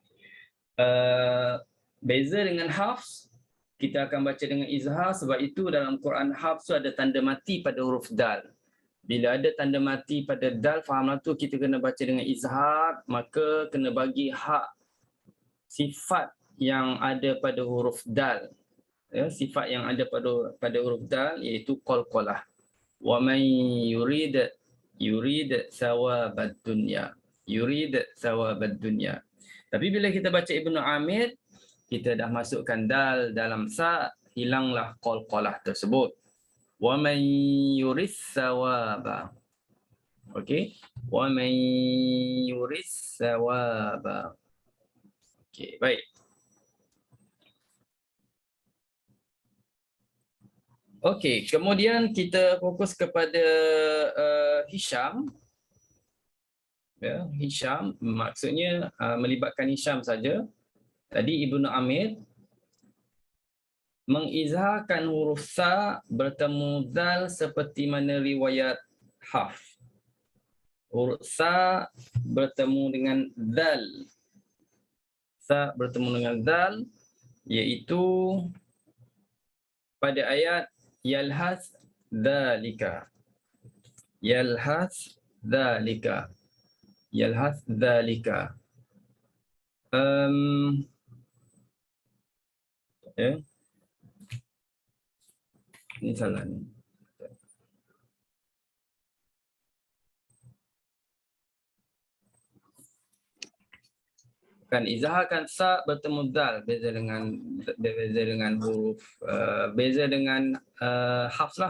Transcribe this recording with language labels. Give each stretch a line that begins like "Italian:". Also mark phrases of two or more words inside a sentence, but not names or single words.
Malay: Beza dengan Hafs, kita akan baca dengan izhar, sebab itu dalam Quran Hafs ada tanda mati pada huruf dal. Bila ada tanda mati pada dal, fahamlah tu kita kena baca dengan izhar, maka kena bagi hak sifat yang ada pada huruf dal. Ya, sifat yang ada pada huruf dal iaitu qalqalah.
Arabic: ومن يرد ثواب الدنيا. يرد ثواب الدنيا.
Malay: Tapi bila kita baca Ibnu Amir, kita dah masukkan dal dalam sa, hilanglah qalqalah tersebut.
Arabic: ومن يرد ثواب. Okey. ومن يرد ثواب.
Malay: Okey, baik. Okey, kemudian kita fokus kepada Hisham. Ya, Hisham maksudnya melibatkan Hisham saja. Tadi Ibnu Amir mengizharkan huruf sa bertemu dal seperti mana riwayat Hafs. Huruf sa bertemu dengan dal. Sa bertemu dengan dal iaitu pada ayat
Arabic: يلهث ذلك. يلهث ذلك. يلهث ذلك.
Malay: Ini salah ni. Kan izharkan sa bertemu dal, beza dengan huruf, beza dengan Hafs lah.